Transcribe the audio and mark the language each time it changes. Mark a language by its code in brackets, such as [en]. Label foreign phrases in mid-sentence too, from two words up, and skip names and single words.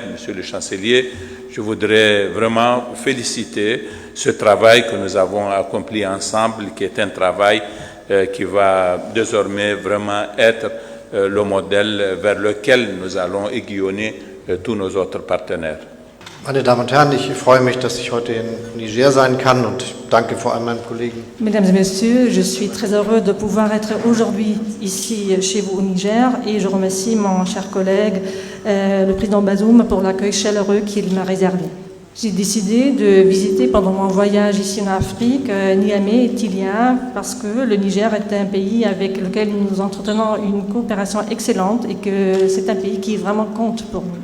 [fr] Monsieur le chancelier, je voudrais vraiment féliciter ce travail que nous avons accompli ensemble, qui est un travail qui va désormais vraiment être le modèle vers lequel nous allons aiguillonner tous nos autres partenaires. [de] Meine Damen und Herren, ich freue mich, dass ich heute in Niger sein kann und danke vor allem meinem Kollegen. [fr] Mesdames et messieurs, je suis très heureux de pouvoir être aujourd'hui ici chez vous au Niger et je remercie mon cher collègue, le président Bazoum, pour l'accueil chaleureux qu'il m'a réservé. J'ai décidé de visiter pendant mon voyage ici en Afrique, Niamey et Tilia, parce que le Niger est un pays avec lequel nous entretenons une coopération excellente et que c'est un pays qui vraiment compte pour nous.